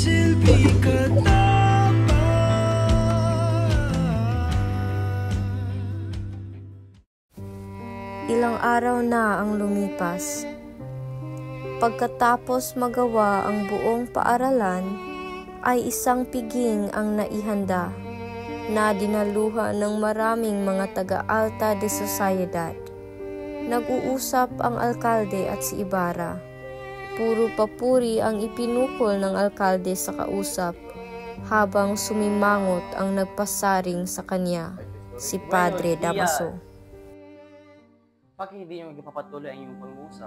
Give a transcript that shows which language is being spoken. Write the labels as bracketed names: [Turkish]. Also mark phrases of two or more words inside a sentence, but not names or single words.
[Filipino] Ilang araw na ang lumipas. Pagkatapos magawa ang buong paaralan, ay isang piging ang naihanda na dinaluhan ng maraming mga taga- [Spanish] alta de sociedad. [Filipino] Nag-uusap ang alkalde at si Ibarra. Puro papuri ang ipinukol ng alkalde sa kausap, habang sumimangot ang nagpasaring sa kanya, si Padre Damaso. Bakit hindi niyo magpapatuloy ang iyong pag-uusap?